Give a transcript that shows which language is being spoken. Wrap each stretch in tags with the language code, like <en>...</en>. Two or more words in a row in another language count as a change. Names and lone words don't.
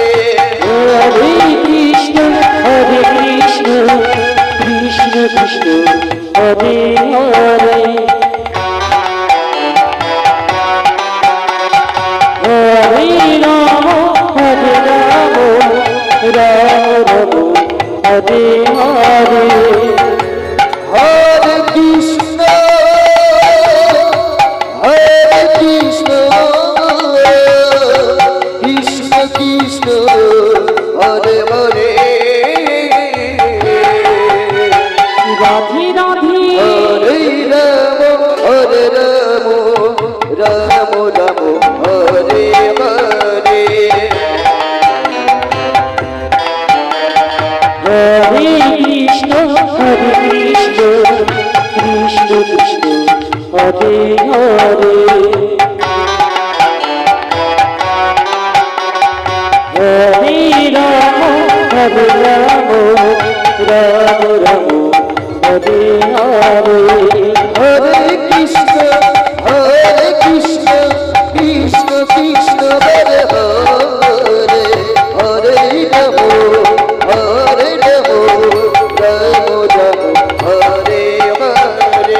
<sa>হরে কৃষ্ণ কৃষ্ণ কৃষ্ণ হরে হরে হরে রাম রাম রাম হরে হরে হরে কৃষ্ণ কৃষ্ণ কৃষ্ণ হরে হরে রাধে রাধে হরে রাম রাম রাম হরে হরে হরে কৃষ্ণ কৃষ্ণ কৃষ্ণ হরে হরে হরে রাম রাম রাম হরে হরে হরে কৃষ্ণ কৃষ্ণ কৃষ্ণ হরে হরে হরে রাম রাম রাম হরে হরে</sa>